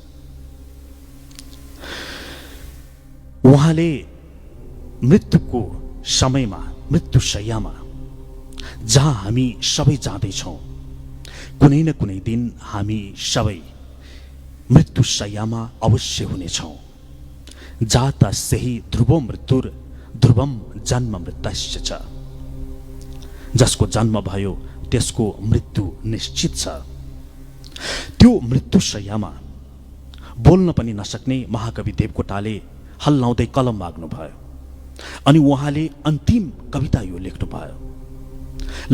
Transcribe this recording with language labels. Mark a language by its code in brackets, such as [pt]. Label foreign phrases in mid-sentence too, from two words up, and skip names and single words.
[ne] उहाँले मृत्युको समयमा मृत्युशय्यामा जहाँ हामी सबै जाँदैछौँ, कुनै न कुनै दिन हामी सबै मृत्युशय्यामा अवश्य हुनेछौँ। [sa] जात सेहि ध्रुवो मृत्युर ध्रुवम जन्म मृत्यश्च च। [ne] जसको जन्म भयो त्यसको मृत्यु निश्चित छ। त्यो मृत्युशय्यामा बोल्न पनि नसक्ने महाकवि देवकोटाले हल्लाउँदै कलम माग्नुभयो अनि उहाँले अन्तिम कविता यो लेख्नुभयो।